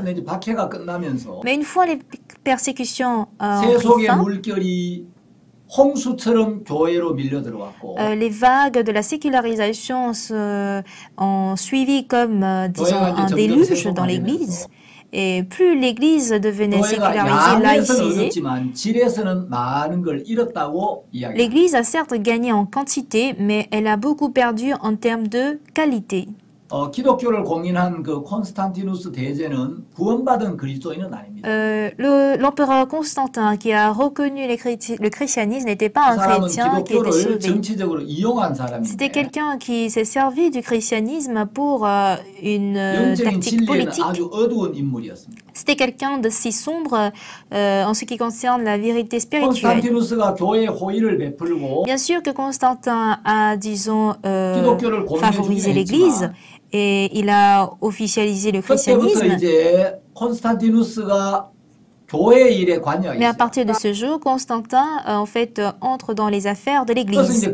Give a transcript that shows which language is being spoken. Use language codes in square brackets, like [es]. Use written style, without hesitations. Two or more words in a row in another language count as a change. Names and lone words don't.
[fr] Mais une fois les persécutions ont pris fin, les vagues de la sécularisation ont suivi comme, disons, un déluge dans l'Église. Et plus l'Église devenait sécularisée, laïcisée, l'Église a certes gagné en quantité, mais elle a beaucoup perdu en termes de qualité. [ko] 기독교를 공인한 그 콘스탄티누스 대제는 구원받은 그리스도인은 아닙니다. [fr] L'empereur Constantin qui a reconnu le christianisme n'était pas un chrétien qui était sauvé. [ko] 정치적으로 이용한 사람인데. [fr] C'était quelqu'un qui s'est servi du christianisme pour une tactique politique. [ko] 아주 어두운 인물이었습니다. [fr] C'était quelqu'un de si sombre en ce qui concerne la vérité spirituelle. [ko] 콘스탄티누스가 교회에 호의를 베풀고. [fr] Bien sûr que Constantin a, disons, favorisé l'Église. Et il a officialisé le christianisme. Mais à partir de ce jour, Constantin, en fait, entre dans les affaires de l'Église.